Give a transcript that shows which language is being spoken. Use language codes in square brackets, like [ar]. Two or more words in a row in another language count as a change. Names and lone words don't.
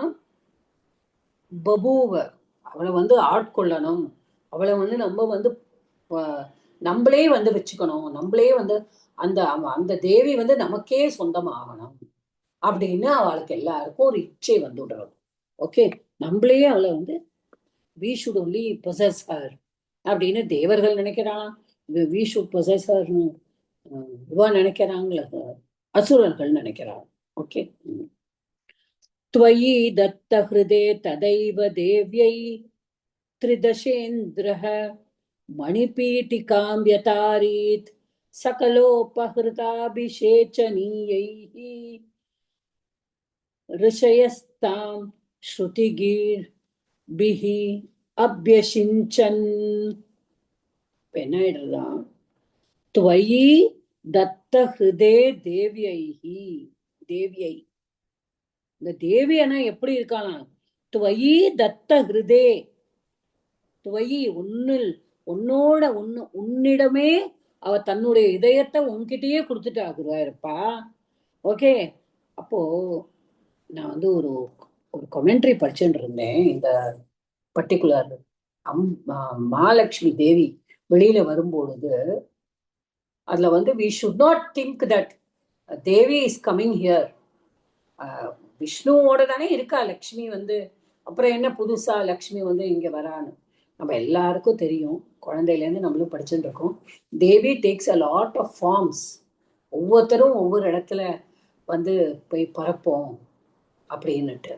[ta] பபூவ, அவளை வந்து ஆட்கொள்ளணும், அவளை வந்து நம்ம வந்து நம்மளே வந்து வச்சுக்கணும், நம்மளே வந்து அந்த அந்த தேவி வந்து நமக்கே சொந்தமாகணும் அப்படின்னு அவளுக்கு எல்லாருக்கும் ஒரு இச்சை வந்து விடுறோம். ஓகே, நம்மளே அவளை வந்து [en] we should only possess her [ta] அப்படின்னு தேவர்கள் நினைக்கிறான், [en] we should possess her [ta] இவா நினைக்கிறாங்கள, அசுரர்கள் நினைக்கிறாங்க. ஓகே, [sa] त्वयि दत्त हृदे तदैव देव्यै त्रिदशेन्द्रः मणिपीठिकां व्यतारीत् सकलोपहृताभिषेचनीयैः ऋषयस्तां श्रुतिगीर्भिः अभ्यषिञ्चन्. [ta] என்ன எழுதுறான்? [sa] त्वयि दत्त हृदे देव्यैः. [ta] தேவியை, இந்த தேவியனா எப்படி இருக்கலாம்? [sa] त्वयि दत्त हृदे, [ta] துவயி உன்னோட உன்னிடமே அவ தன்னுடைய இதயத்தை உன்கிட்டயே கொடுத்துட்டா குருவாயிருப்பா. ஓகே, அப்போ நான் வந்து ஒரு கமெண்ட்ரி படிச்சுட்டு இருந்தேன். இந்த பர்டிகுலர் மகாலட்சுமி தேவி வெளியில வரும்பொழுது அதுல வந்து [en] we should not think that தேவி is coming here. [ta] விஷ்ணுவோட தானே இருக்கா லக்ஷ்மி வந்து, அப்புறம் என்ன புதுசா லக்ஷ்மி வந்து இங்க வரான்னு நம்ம எல்லாருக்கும் தெரியும். குழந்தையிலேருந்து நம்மளும் படிச்சுட்டு இருக்கோம். [en] Devi takes a lot of forms. [ta] ஒவ்வொருத்தரும் ஒவ்வொரு இடத்துல வந்து போய் பரப்போம் அப்படின்னுட்டு.